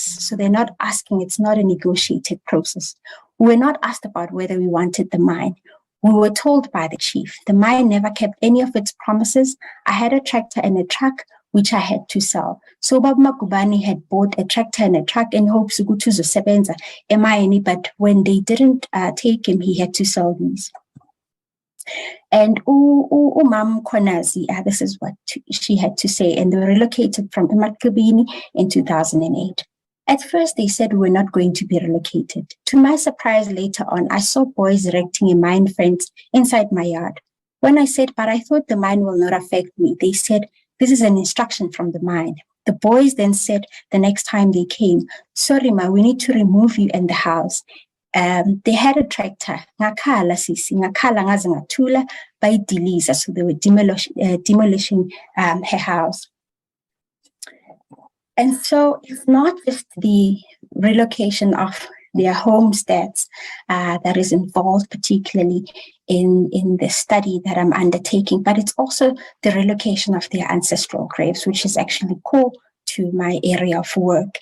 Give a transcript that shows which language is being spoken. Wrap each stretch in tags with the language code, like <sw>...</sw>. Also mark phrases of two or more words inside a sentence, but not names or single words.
<en>So they're not asking, it's not a negotiated process. We were not asked about whether we wanted the mine. We were told by the chief. The mine never kept any of its promises. I had a tractor and a truck, which I had to sell. So Baba Magubani had bought a tractor and a truck in hopes to</en> <zu>sebenza emayeni,</zu> <en>but when they didn't take him, he had to sell these. And Umam Kwanazi, this is what she had to say, and they were relocated from Imakabini in 2008. At first, they said we're not going to be relocated. To my surprise, later on, I saw boys erecting a mine fence inside my yard. When I said, but I thought the mine will not affect me, they said, this is an instruction from the mine. The boys then said the next time they came, sorry ma, we need to remove you and the house. They had a tractor,</en> <zu>ngakhala sisi, ngakhala ngaze ngathula bayidiliza,</zu> <en>so they were demolishing her house. And so it's not just the relocation of their homesteads that is involved, particularly in the study that I'm undertaking, but it's also the relocation of their ancestral graves, which is actually core to my area of work.</en>